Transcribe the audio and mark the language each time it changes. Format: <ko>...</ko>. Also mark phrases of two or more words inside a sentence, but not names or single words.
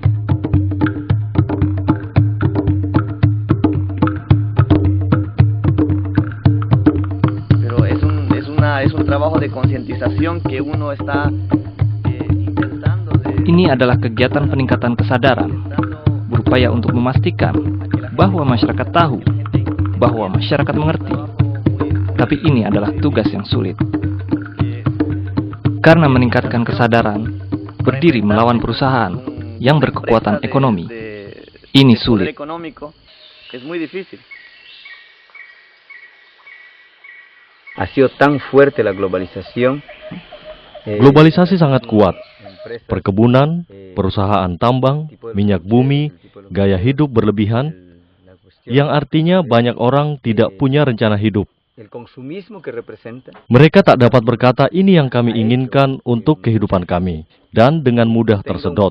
<id>Ini adalah kegiatan peningkatan kesadaran, berupaya untuk memastikan bahwa masyarakat tahu, bahwa masyarakat mengerti. Tapi ini adalah tugas yang sulit. Karena meningkatkan kesadaran, berdiri melawan perusahaan yang berkekuatan ekonomi, ini sulit.</id> <es>Ha sido tan fuerte la globalización.</es> <id>Globalisasi sangat kuat. Perkebunan, perusahaan tambang, minyak bumi, gaya hidup berlebihan, yang artinya banyak orang tidak punya rencana hidup. Mereka tak dapat berkata ini yang kami inginkan untuk kehidupan kami, dan dengan mudah tersedot.</id>